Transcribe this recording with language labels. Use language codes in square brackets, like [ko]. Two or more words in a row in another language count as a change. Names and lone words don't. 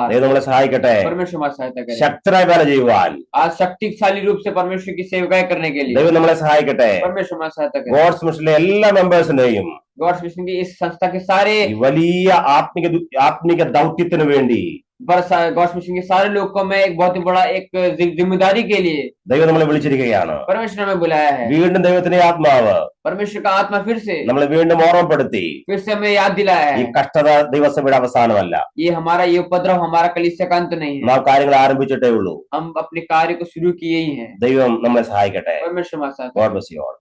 [ml] ദൈവം നമ്മളെ സഹായിക്കട്ടെ. [hi] परमेश्वर हमारी सहायता करे। [ml] ശക്തരായ വേല ചെയ്യുവാൻ [hi] आज शक्तिशाली रूप से परमेश्वर की सेवकाएं करने के लिए [ml] ദൈവം നമ്മളെ സഹായിക്കട്ടെ. [hi] परमेश्वर हमारी सहायता करे। [ml] ഗോഡ്സ് മിഷനിലെ എല്ലാ മെമ്പേഴ്സിനെയും [hi] गॉड्स मिशन की इस संस्था के सारे [ml] ഈ വലിയ ആത്മിക ദൗത്യത്തിനു വേണ്ടി [hi] गॉड्स मिशन के सारे लोग को मैं एक बहुत ही बड़ा एक जिम्मेदारी के लिए [ml] ദൈവം നമ്മളെ വിളിച്ചിരിക്കുകയാണ്. [hi] परमेश्वर ने हमें बुलाया है। [ml] വീണ്ടും ദൈവത്തിന്റെ ആത്മാവ് [hi] परमेश्वर का आत्मा फिर से [ml] നമ്മളെ വീണ്ടും ഓർമ്മപ്പെടുത്തി. [hi] हमें याद दिलाया [ml] ഈ [hi] है। [ml] കഷ്ടത ദൈവസഭയുടെ അവസാനമല്ല. [hi] ये हमारा ये उपद्रव हमारा कलीसिया का अंत नहीं है। [ml] നാം കാര്യങ്ങൾ ആരംഭിച്ചിട്ടേ ഉള്ളൂ. [hi] हम अपने कार्य को शुरू किए ही हैं। [ml] ദൈവം നമ്മളെ സഹായിക്കട്ടെ. [hi] परमेश्वर हमारे साथ है। [en] God bless you all.